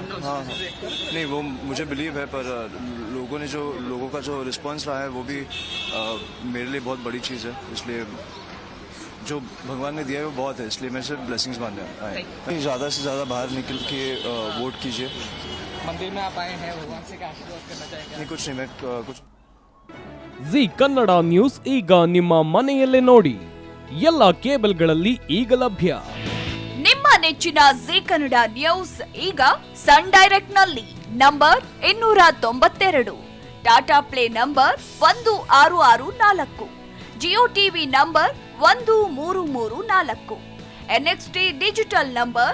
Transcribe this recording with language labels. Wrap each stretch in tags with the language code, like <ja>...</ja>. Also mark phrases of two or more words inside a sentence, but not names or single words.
<hi>हाँ, नहीं, वो मुझे बिलीव है, पर लोगों का जो रिस्पॉन्स रहा है वो भी मेरे लिए बहुत बड़ी चीज़ है. इसलिए जो भगवान ने दिया है वो बहुत है, इसलिए मैं सिर्फ ब्लेसिंग्स मानने आया. नहीं, ज़्यादा से ज़्यादा बाहर निकल के वोट कीजिए. मंदिर में आप आए हैं, भगवान से क्या आशीर्वाद करना चाहेंगे? नहीं, कुछ नहीं, मैं कुछ.</hi> <kn>ಜಿ ಕನ್ನಡ ನ್ಯೂಸ್ ಈಗ ನಿಮ್ಮ ಮನೆಯಲ್ಲೇ ನೋಡಿ. ಎಲ್ಲ ಕೇಬಲ್ಗಳಲ್ಲಿ ಈಗ ಲಭ್ಯ. ನಿಮ್ಮ ನೆಚ್ಚಿನ ಜಿ ಕನ್ನಡ ನ್ಯೂಸ್ ಈಗ ಸನ್ ಡೈರೆಕ್ಟ್ ನಲ್ಲಿ ನಂಬರ್ 292, ಟಾಟಾ ಪ್ಲೇ ನಂಬರ್ 1664, ಜಿಯೋ ಟಿವಿ ನಂಬರ್ 1334, NXT ಡಿಜಿಟಲ್ ನಂಬರ್</kn>